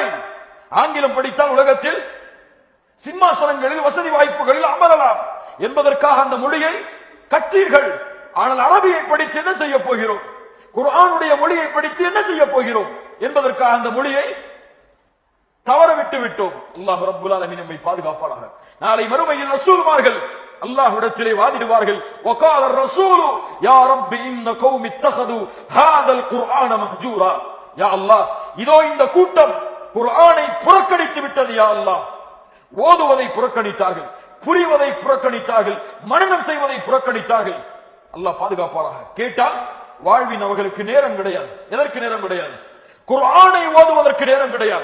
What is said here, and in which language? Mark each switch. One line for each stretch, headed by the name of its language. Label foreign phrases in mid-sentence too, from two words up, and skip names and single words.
Tamil: ஆங்கிலம் படித்தால் உலகத்தில் சிம்மாசனங்களில் வசதி வாய்ப்புகளில் அமரலாம் என்பதற்காக அந்த மொழியை கற்றீர்கள். ஆனால் அரபியை படித்து என்ன செய்ய போகிறோம்? குர்ஆனுடைய மொழியை படித்து என்ன செய்ய போகிறோம் என்பதற்காக அந்த மொழியை தவற விட்டு விட்டோம். அல்லாஹ்
Arabic: رب العالمين
Tamil: நம்மை பாதுகாப்பானாக. நாளை மறுமையில் ரசூல்மார்கள் அல்லாஹ்விடத்திலே வாதிடுவார்கள்.
Arabic: வகால الرسول يا رب ان قوم اتخذوا هذا القرآن مهجورا. يا الله,
Tamil: இதோ இந்த கூட்டம் குர்ஆனை புறக்கணித்து விட்டது.
Arabic: يا الله,
Tamil: ஓதுவதை புறக்கணித்தார்கள், புரிவதை புறக்கணித்தார்கள், மனனம் செய்வதை புறக்கணித்தார்கள். அல்லாஹ் பாதுகாப்பானாக. கேட்டால் வாழ்வின் அவர்களுக்கு நேரம் கிடையாது. எதற்கு நேரம் கிடையாது? குர்ஆனை ஓதுவதற்கு நேரம் கிடையாது.